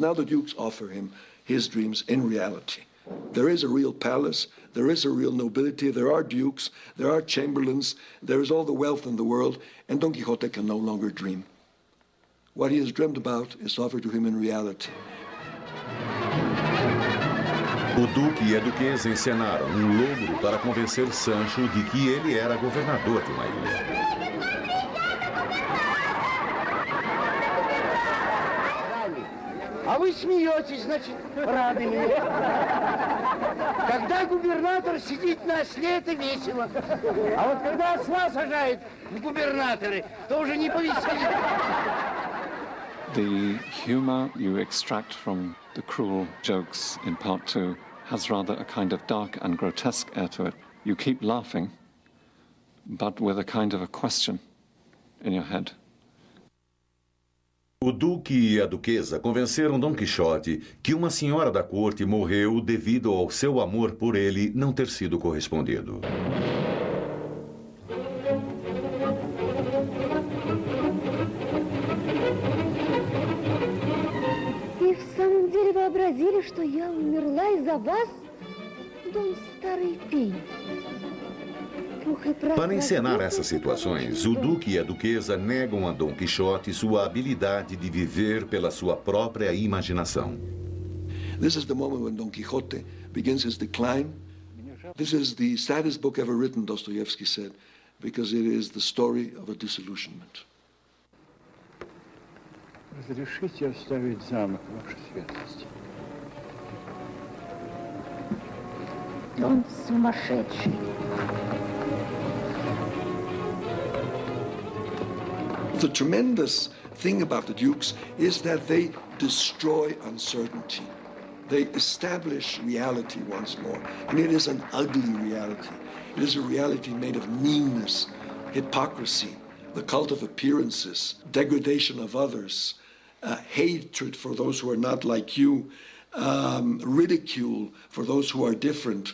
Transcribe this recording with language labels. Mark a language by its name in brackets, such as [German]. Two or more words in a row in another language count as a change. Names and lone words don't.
[English] Now the dukes offer him his dreams in reality. There is a real palace, there is a real nobility, there are dukes, there are chamberlains, there is all the wealth in the world, and Don Quixote can no longer dream. What he has dreamed about is offered to him in reality. [Portuguese] O Duque e a Duquesa encenaram um logro para convencer Sancho de que ele era governador de uma ilha. [Russian] А вы смеетесь, значит, рады мне. Когда губернатор сидит на осле, это весело. А вот когда осла сажают в губернаторы, то уже не повеселит. [English] The humor you extract from the cruel jokes in part 2 has rather a kind of dark and grotesque air to it. You keep laughing, but with a kind of a question in your head. [Portuguese] O duque e a duquesa convenceram Dom Quixote que uma senhora da corte morreu devido ao seu amor por ele não ter sido correspondido. [Russian] И в самом деле вообразили, что я умерла из-за вас, дом старый пень. [Portuguese] Para encenar essas situações, o duque e a duquesa negam a Dom Quixote sua habilidade de viver pela sua própria imaginação. [English] This is the moment when Don Quixote begins his decline. This is the saddest book ever written, Dostoevsky said, because it is the story of a disillusionment. [Russian] Разрешите оставить замок, ваша светлость. Он сумасшедший. [English] The tremendous thing about the dukes is that they destroy uncertainty. They establish reality once more. And it is an ugly reality. It is a reality made of meanness, hypocrisy, the cult of appearances, degradation of others, hatred for those who are not like you, ridicule for those who are different.